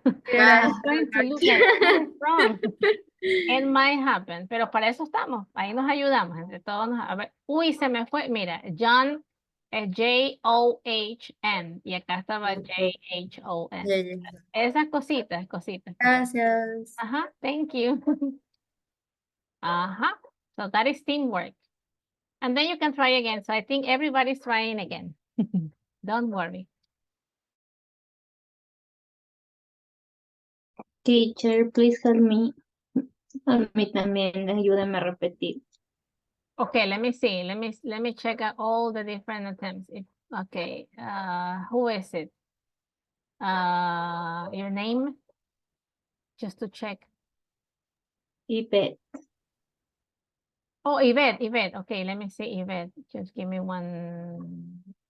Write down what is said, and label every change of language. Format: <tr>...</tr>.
<en>I'm trying to look at what's wrong. It might happen,</en> <es>pero para eso estamos. Ahí nos ayudamos entre todos. A ver, uy, se me fue. Mira, John es J-O-H-N y acá estaba J-H-O-N. Esas cositas. Gracias.</es> <en>Ajá, thank you. Ajá, so that is teamwork. And then you can try again. So I think everybody's trying again. Don't worry. Teacher, please help me.</en> <es>A mí también, ayúdame a repetir.</es> <en>Okay, let me see. Let me check out all the different attempts. Okay, who is it? Your name? Just to check. Yvette. Oh, Yvette. Okay, let me see Yvette. Just give me one.</en>